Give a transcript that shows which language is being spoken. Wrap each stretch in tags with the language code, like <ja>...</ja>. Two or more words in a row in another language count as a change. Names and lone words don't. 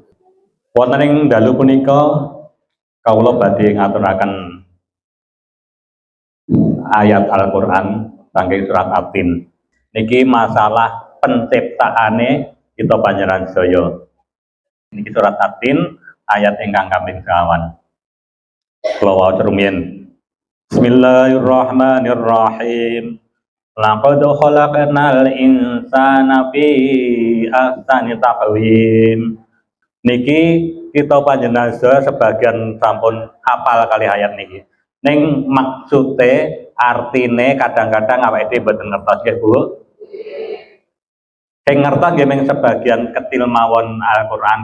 <jv>Wonten ing dalu punika kawula badhe ngaturaken ayat Al-Qur'an saking surat At-Tin. Niki masalah penciptaane kita panjenengan sedaya. Niki surat At-Tin ayat ingkang kaping 9. Kula waos rumiyin.</jv> <ar>بسم الله الرحمن الرحيم. لقد خلقنا الإنسان في أحسن تقويم.</ar> <jv>Niki kita panjenengan sedaya sebagian sampun hafal kali ayat niki. Ning maksude artine kadang-kadang awake dhewe mboten ngertos nggih Bu. Sing ngertos nggih mung</jv> <id>sebagian kecil</id> <jv>mawon Al-Qur'an.</jv>